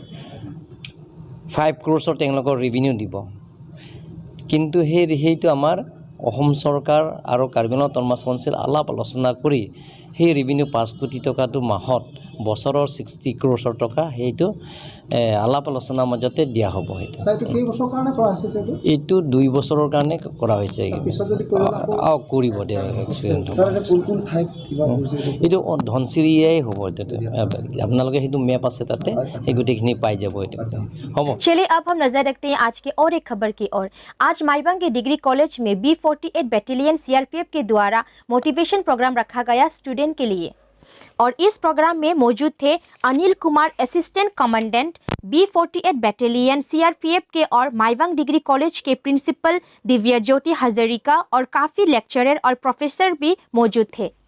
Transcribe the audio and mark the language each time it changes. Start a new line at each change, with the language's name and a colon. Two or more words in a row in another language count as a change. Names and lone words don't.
Assamese: 5 crores তেওঁলোকৰ ৰেভিনিউ দিব কিন্তু সেইটো আমাৰ অসম চৰকাৰ আৰু কাৰ্বি আংলং অট'নমাছ কাউন্সিল আলাপ আলোচনা কৰি সেই ৰেভিনিউ 5 কোটি টকাটো মাহত বছৰৰ 60 crores টকা সেইটো আলাপ আলোচনাৰ মাজতে দিয়া হ'ব এইটো 2 বছৰৰ কাৰণে কৰা হৈছে কৰিব এইটো ধনচিৰিয়াই হ'ব আপোনালোকে সেইটো মেপ আছে তাতে সেই গোটেইখিনি পাই যাব এইটো হ'ব
Hindi: चलिए अब हम नजर रखते हैं आज के और एक खबर की ओर। आज माईबंग के डिग्री कॉलेज में B48 बैटालियन CRPF के द्वारा
English: motivation program
Hindi: रखा गया स्टूडेंट के लिए और इस प्रोग्राम में मौजूद थे अनिल कुमार
English: assistant commandant
Hindi: B48 बैटालियन CRPF के और माईबंग
English: degree college
Hindi: के प्रिंसिपल दिव्या ज्योति हजारिका और काफ़ी लेक्चरर और प्रोफेसर भी मौजूद थे।